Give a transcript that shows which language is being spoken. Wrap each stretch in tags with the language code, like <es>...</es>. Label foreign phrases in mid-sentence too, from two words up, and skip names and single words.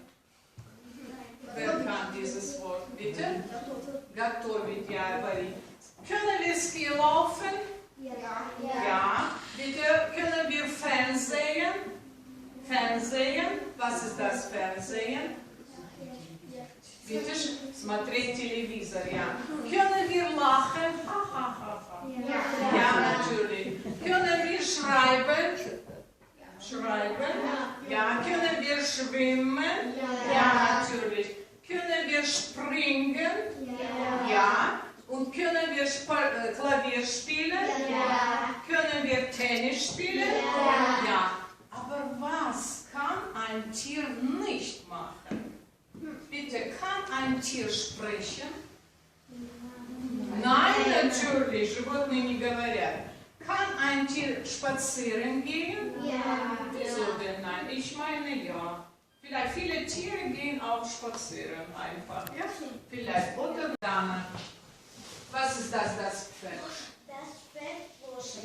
<de>Wer kann dieses Wort, bitte? Готовить, ja, варить. Können wir Ski laufen? Ja. Bitte, können wir Fernsehen? Was ist das Fernsehen? Bitte,</de> <ru>смотреть телевизор,</ru> <de>ja. Können wir lachen? Ja, natürlich. Können wir schreiben? Ja. Können wir schwimmen? Ja, natürlich. Können wir springen? Ja. Und können wir Klavier spielen? Ja. Können wir Tennis spielen? Ja. Aber was kann ein Tier nicht machen? Bitte, kann ein Tier sprechen? Nein, natürlich,</de> <ru>животные не говорят.</ru> <de>Kann ein Tier spazieren gehen? Ja. Wieso denn nein? Ich meine ja. Vielleicht viele Tiere gehen auch spazieren einfach. Ja? Vielleicht. Oder Dana. Was ist das Pferd? Das Pferd.</de>